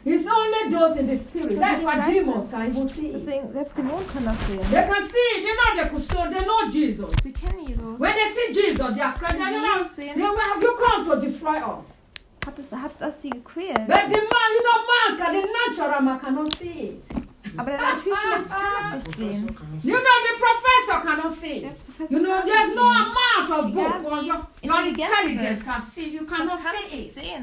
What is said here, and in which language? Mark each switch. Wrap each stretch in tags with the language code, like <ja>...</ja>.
<en>It's only those in the spirit. That's why demons can even see it.</en> <de>Selbst Dämonen können das sehen.</de> <en>They can see it. They know they could see. They know Jesus.</en> <de>Sie kennen Jesus.</de> <en>When they see Jesus, they are crying. You come to destroy us.</en> <de>Hat das sie gequält?</de> <en>But the man, you know, man can, the natural man cannot see it.</en> <de>Aber der natürliche Mensch kann das nicht sehen.</de> <en>You know, the professor cannot see. You know, there's no amount of book or your intelligence can see. You cannot see it.</en>